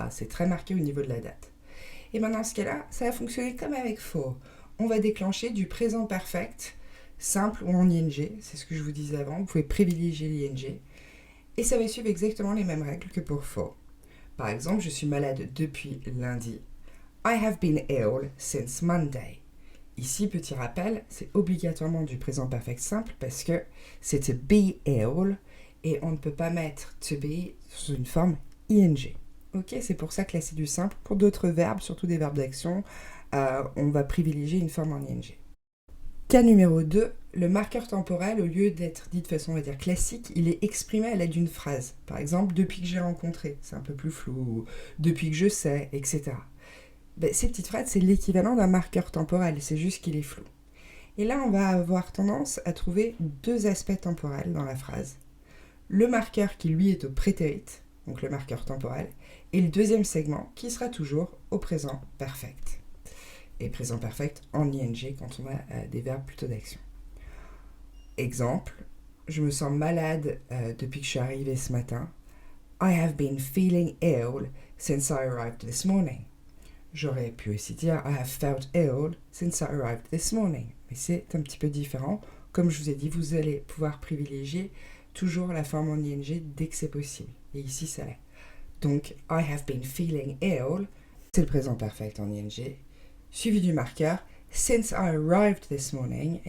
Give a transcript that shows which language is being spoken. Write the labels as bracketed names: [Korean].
[French] C'est très marqué au niveau de la date. Et maintenant, dans ce cas-là, ça va fonctionner comme avec for. On va déclencher du présent perfect, simple ou en ing, c'est ce que je vous disais avant, vous pouvez privilégier l'ing, et ça va suivre exactement les mêmes règles que pour for. Par exemple, je suis malade depuis lundi. [English] I have been ill since Monday. [French] Ici, petit rappel, c'est obligatoirement du présent perfect simple parce que c'est [English] to be ill [French] et on ne peut pas mettre to be sous une forme ing. Ok, c'est pour ça que là c'est du simple. Pour d'autres verbes, surtout des verbes d'action, on va privilégier une forme en ing. Cas numéro 2, le marqueur temporel, au lieu d'être dit de façon, on va dire, classique, il est exprimé à l'aide d'une phrase. Par exemple, depuis que j'ai rencontré, c'est un peu plus flou, depuis que je sais, etc. Ces petites phrases, c'est l'équivalent d'un marqueur temporel, c'est juste qu'il est flou. Et là, on va avoir tendance à trouver deux aspects temporels dans la phrase. Le marqueur qui, lui, est au prétérit, donc le marqueur temporel, et le deuxième segment qui sera toujours au présent perfect. Et présent perfect en ing quand on a des verbes plutôt d'action. Exemple, je me sens malade depuis que je suis arrivée ce matin. [English] I have been feeling ill since I arrived this morning. [French] J'aurais pu aussi dire [English] I have felt ill since I arrived this morning. [French] Mais c'est un petit peu différent. Comme je vous ai dit, vous allez pouvoir privilégier toujours la forme en ing dès que c'est possible. Et ici, ça l'est. Donc, [English] I have been feeling ill, [French] c'est le présent perfect en ing, suivi du marqueur [English] since I arrived this morning.